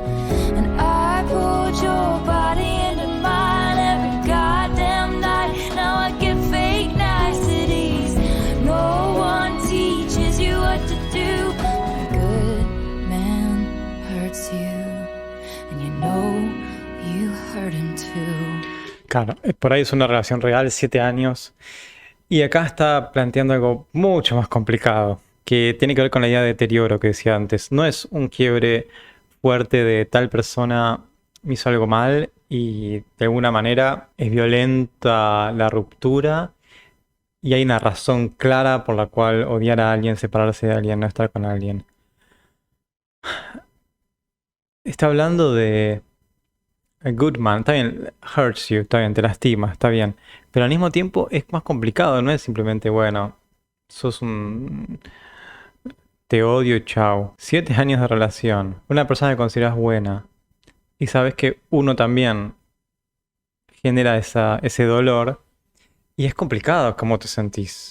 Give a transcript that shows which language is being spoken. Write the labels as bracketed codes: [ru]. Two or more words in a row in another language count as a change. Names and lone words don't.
[en] And I pulled your body into mine every goddamn night. Now I get fake niceties. No one teaches you what to do. A good man hurts you, and you know you hurt him too. [es] Claro, por ahí es una relación real, 7 años. Y acá está planteando algo mucho más complicado, que tiene que ver con la idea de deterioro que decía antes. No es un quiebre fuerte de tal persona me hizo algo mal y de alguna manera es violenta la ruptura y hay una razón clara por la cual odiar a alguien, separarse de alguien, no estar con alguien. Está hablando de [en] a good man, [es] está bien, [en] hurts you, [es] está bien, te lastima, está bien. Pero al mismo tiempo es más complicado, no es simplemente, bueno, sos un... te odio y chao. 7 años de relación, una persona que consideras buena y sabes que uno también genera ese dolor y es complicado cómo te sentís.